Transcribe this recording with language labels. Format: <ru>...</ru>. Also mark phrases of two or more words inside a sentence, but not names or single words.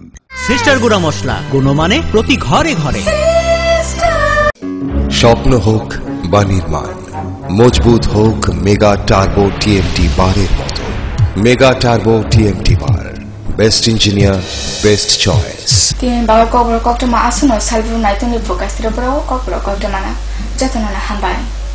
<bn>সিস্টার গুঁড়া মশলা, গুণমানে প্রতি ঘরে ঘরে। স্বপ্ন হোক বা নির্মাণ, মজবুত হোক মেগা টার্বো টিএমটি বারের মতো। মেগা টার্বো টিএমটি বার,</bn> <en>best engineer, best choice.</en> <trp>Tin bawa kokro kokto ma asuno salbru nai tuni fokus tripura kokro kokto mana jatono na hambai.</trp>